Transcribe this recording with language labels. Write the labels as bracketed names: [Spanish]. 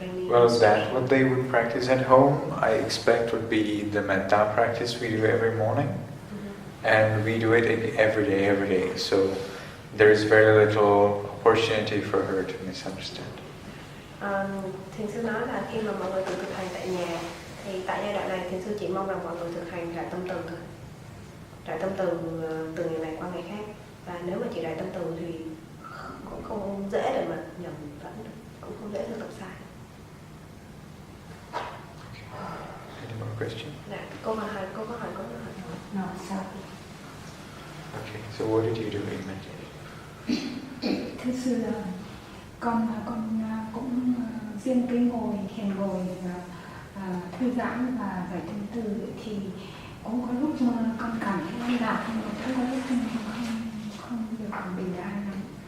[English] Well, that what they would practice at home, I expect would be the metta practice we do every morning, and we do it every day. So there is very little opportunity for her to misunderstand. [Vietnamese] Thiền sư nói là khi mà mọi người tự thực hành tại nhà thì tại giai đoạn này thiền sư chỉ mong rằng mọi người thực hành rải tâm từ thôi, rải tâm từ từ ngày này qua ngày khác, và nếu mà chỉ rải tâm từ thì cũng không dễ để mà nhầm lẫn được, cũng không dễ thực tập sai. [English] Any more questions? [Vietnamese] Dạ, câu hỏi. [English] No, [Vietnamese] sao? [English] Okay, so what did you do in meditation? [Vietnamese] Thưa sư, con cũng riêng cái thiền ngồi và thư giãn và giải tâm từ thì cũng có lúc mà con cảm thấy an lạc, nhưng mà cũng có lúc không được bình an lắm.